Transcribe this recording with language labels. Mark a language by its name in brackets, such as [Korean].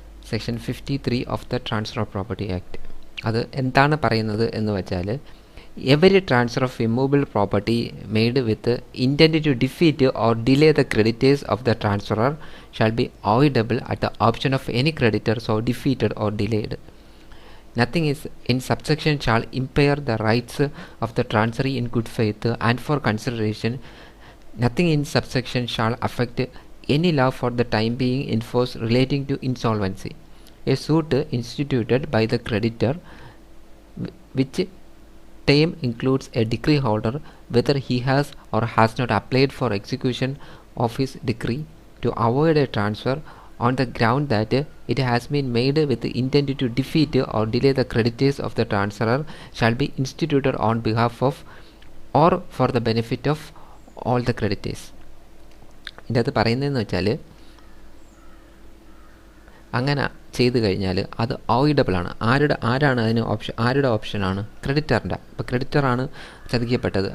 [English] Section 53 of the transfer of property act. [Malayalam] അത് എന്താണ് പറയുന്നത് എന്ന് വെച്ചാൽ, [English] Every transfer of immovable property made with intent to defeat or delay the creditors of the transferor shall be voidable at the option of any creditor so defeated or delayed. Nothing is in subsection shall impair the rights of the transferee in good faith and for consideration. Nothing in subsection shall affect any law for the time being in force relating to insolvency. A suit instituted by the creditor which term includes a decree holder whether he has or has not applied for execution of his decree to avoid a transfer on the ground that it has been made with the intent to defeat or delay the creditors of the transferor shall be instituted on behalf of or for the benefit of all the creditors. [Malayalam] ഇതിൻ്റെ അത് പറയുന്നതെന്ന് വെച്ചാൽ, അങ്ങനെ ചെയ്തു കഴിഞ്ഞാൽ അത് ഓയിഡബിൾ ആണ്. ആരാണ് അതിന് ആരുടെ ഓപ്ഷനാണ്? ക്രെഡിറ്ററിൻ്റെ. അപ്പോൾ ക്രെഡിറ്ററാണ് ചതിക്കപ്പെട്ടത്.